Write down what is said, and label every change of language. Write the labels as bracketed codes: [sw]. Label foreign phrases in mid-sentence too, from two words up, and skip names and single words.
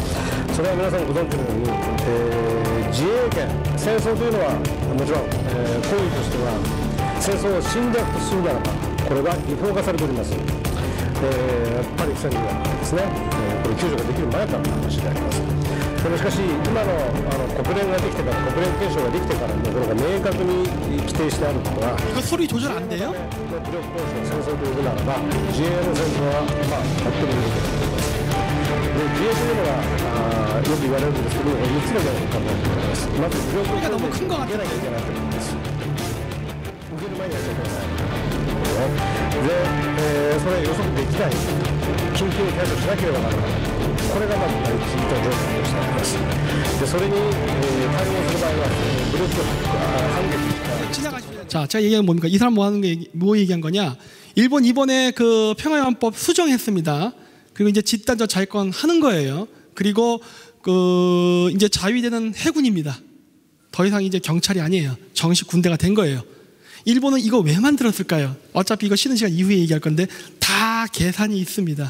[ja] それは皆さんご存知のように、自衛権、戦争というのはもちろん、行為としては戦争を侵略とするならばこれは違法化されております。パリ宣言ですね、これ救助ができる前からの話であります。でもしかし今の国連ができてから国連憲章ができてからのこれが明確に規定してあることは [ko] 이거 소리 조절 안 돼요? [ja] 武力行使の戦争というならば自衛の戦争はとってもいいと思います。で自衛というのはよく言われるんですけど3つのことを考えております。まず武力行使を受けなきゃいけないと思います。受ける前にやっちゃいけない。で、それは予測できない緊急に対処しなければならない。これがまず第一の条件としてあります。でそれに、対応する場合は武力反撃 [ko] 자, 제가 얘기한 건 뭡니까? 이 사람 뭐 얘기한 거냐? 일본 이번에 그 평화연합법 수정했습니다. 그리고 이제 집단적 자위권 하는 거예요. 그리고 그 이제 자위되는 해군입니다. 더 이상 이제 경찰이 아니에요. 정식 군대가 된 거예요. 일본은 이거 왜 만들었을까요? 어차피 이거 쉬는 시간 이후에 얘기할 건데 다 계산이 있습니다.